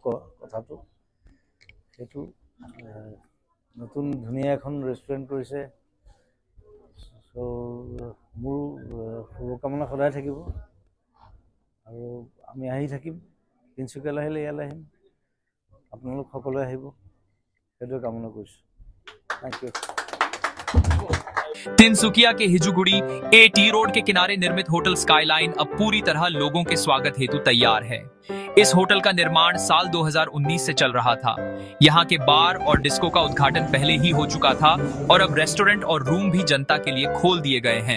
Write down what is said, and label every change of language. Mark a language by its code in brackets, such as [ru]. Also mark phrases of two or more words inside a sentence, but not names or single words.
[as] কথাটো সেইটো নতুন ধুনীয়া এখন ৰেষ্টুৰেণ্ট কৰিছে সো মোৰ শুভকামনা সদায় থাকিব আৰু আমি আহি থাকিম তিনচুকীয়ালৈ আহিলে ইয়ালৈ আহিম আপোনালোক সকলোৱে আহিব সেইটো কামনা কৰিছোঁ [en] thank you. [hi] तिनसुकिया के हिजुगुड़ी एटी रोड के किनारे निर्मित होटल स्काईलाइन अब पूरी तरह लोगों के स्वागत हेतु तैयार है। इस होटल का निर्माण साल 2019 से चल रहा था। यहाँ के बार और डिस्को का उद्घाटन पहले ही हो चुका था और अब रेस्टोरेंट और रूम भी जनता के लिए खोल दिए गए हैं।